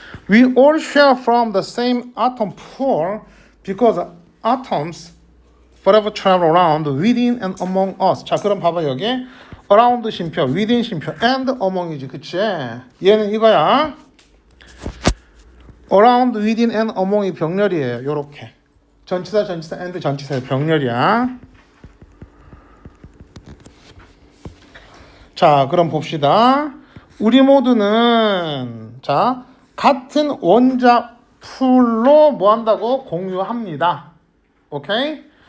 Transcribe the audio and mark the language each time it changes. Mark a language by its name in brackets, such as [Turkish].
[English] We all share from the same atom pool because atoms forever travel around within and among us. [Korean] 자, 그럼 봐봐, 여기. around 쉼표, within 쉼표, and among이지, 그치? 얘는 이거야. around, within, and among이 병렬이에요. 요렇게. 전치사, and 전치사의 병렬이야. 자, 그럼 봅시다. 우리 모두는 자, 같은 원자 풀로 뭐 한다고? 공유합니다. 오케이?